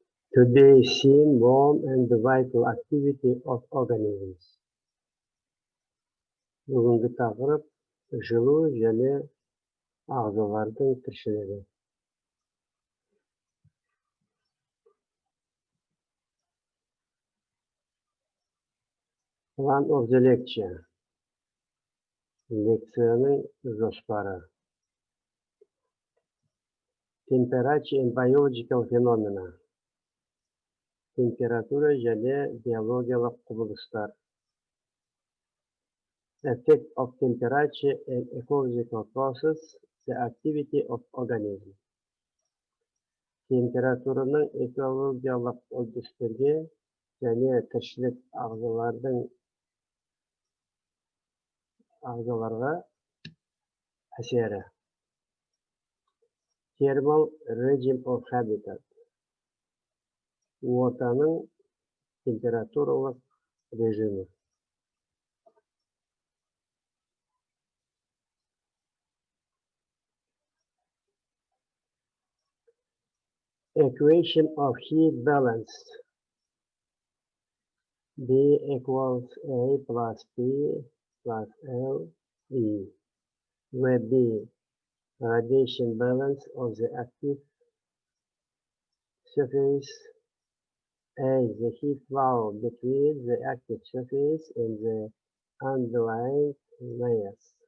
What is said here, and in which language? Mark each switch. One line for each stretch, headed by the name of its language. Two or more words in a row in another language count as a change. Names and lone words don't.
English: Today seen warm and the vital activity of organisms.
Kazakh: Бүгінгі тақырып жылу және ағзалардың тіршілігі.
English: Plan of the lecture.
Kazakh: Лекцияның жоспары.
English: Temperature and biological phenomena.
Kazakh: Температура және биологиялық құбылыстар.
English: Effect of temperature and ecological process, the activity of organism.
Kazakh: Температураның экологиялық үрдістерге және тіршілік ағзаларға әсері.
English: Thermal regime of habitat.
Kazakh: Ортаның температуралық режимі.
English: Equation of heat balance. B equals A plus P plus L E, where B radiation balance of the active surface, A the heat flow between the active surface and the underlying layers.